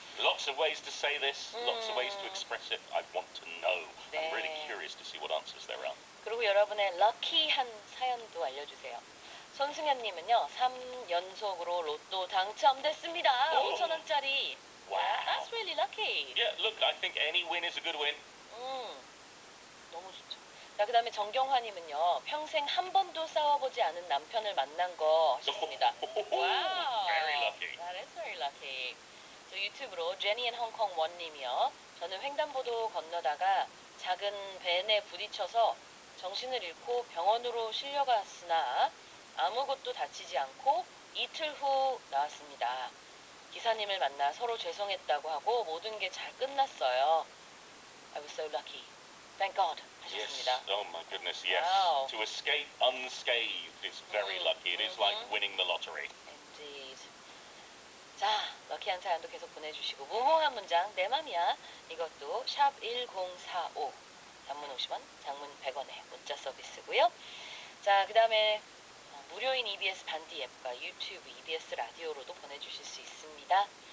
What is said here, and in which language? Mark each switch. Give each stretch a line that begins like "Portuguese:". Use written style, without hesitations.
English: Lots of ways to say this, lots of ways to express it. I want to know. I'm really curious to see what answers there are.
Korean: 그리고 여러분의 럭키한 사연도 알려주세요. 손승현님은요, 3연속으로 로또 당첨됐습니다. 5,000원짜리.
English: Wow. That's really lucky. Yeah, look, I think any win is a good win.
Korean: 너무 좋죠. 자, 그 다음에 정경화님은요, 평생 한 번도 싸워보지 않은 남편을 만난 거 하셨습니다.
English: Wow. Very lucky. That is very lucky.
Korean: 또 유튜브로 제니 앤 홍콩 원님이요. 저는 횡단보도 건너다가 작은 벤에 부딪혀서 정신을 잃고 병원으로 실려갔으나 아무것도 다치지 않고 이틀 후 나왔습니다. 기사님을 만나 서로 죄송했다고 하고 모든 게 잘 끝났어요.
English: I was so lucky. Thank God.
Korean: 하셨습니다.
English: Yes. Oh my goodness, yes. Wow. To escape unscathed is very lucky. It is like winning the lottery. Indeed.
Korean: 자, 럭키한 사연도 계속 보내주시고 무모한 문장 내 맘이야. 이것도 샵 1045 단문 50원, 장문 100원에 문자 서비스고요. 자, 그 다음에 무료인 EBS 반디 앱과 유튜브 EBS 라디오로도 보내주실 수 있습니다.